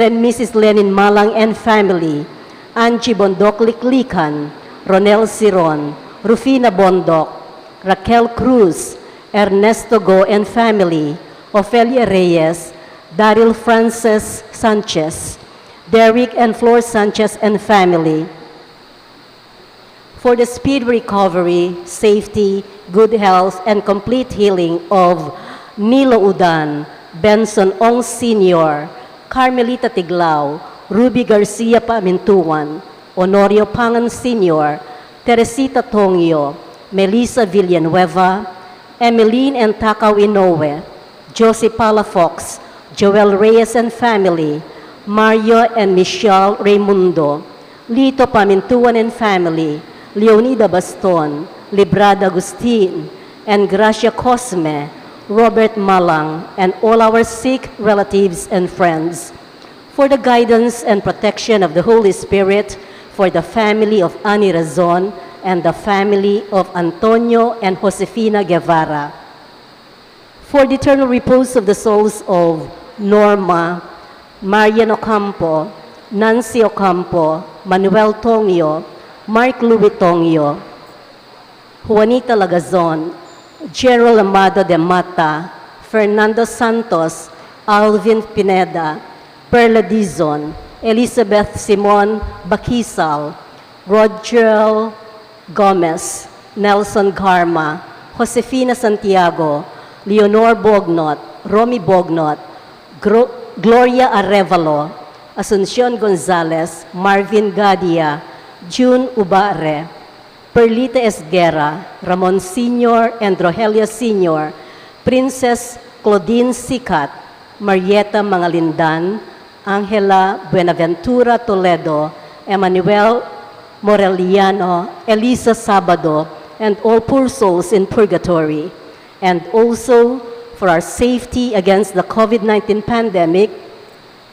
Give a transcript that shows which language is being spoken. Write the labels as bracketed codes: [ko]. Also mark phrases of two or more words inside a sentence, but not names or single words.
[en] and Mrs. Lenin Malang and family, Angie Bondok Liklikan, Ronel Siron, Rufina Bondok, Raquel Cruz, Ernesto Go and family, Ofelia Reyes, Daryl Frances Sanchez, Derek and Flor Sanchez and family, for the speed recovery, safety, good health, and complete healing of Nilo Udan, Benson Ong Sr., Carmelita Tiglao, Ruby Garcia Pamintuan, Honorio Pangan Sr., Teresita Tongyo, Melissa Villanueva, Emeline and Takaw Inoue, Josie Palafox, Joel Reyes and family, Mario and Michelle Raimundo, Lito Pamintuan and family, Leonida Baston, Librada Agustin, and Gracia Cosme, Robert Malang, and all our sick relatives and friends. For the guidance and protection of the Holy Spirit, for the family of Ani Razon, and the family of Antonio and Josefina Guevara. For the eternal repose of the souls of Norma, Marian Ocampo, Nancy Ocampo, Manuel Tongyo, Mark Louis Tongyo, Juanita Lagazon, Gerald Amado de Mata, Fernando Santos, Alvin Pineda, Perla Dizon, Elizabeth Simon Bakisal, Roger Gomez, Nelson Garma, Josefina Santiago, Leonor Bognot, Romy Bognot, Gloria Arevalo, Asuncion Gonzalez, Marvin Gadia, June Ubare, Perlita Esguera, Ramon Sr. and Rogelia Sr., Princess Claudine Sicat, Marieta Mangalindan, Angela Buenaventura Toledo, Emmanuel Moreliano, Elisa Sabado, and all poor souls in purgatory, and also for our safety against the COVID-19 pandemic,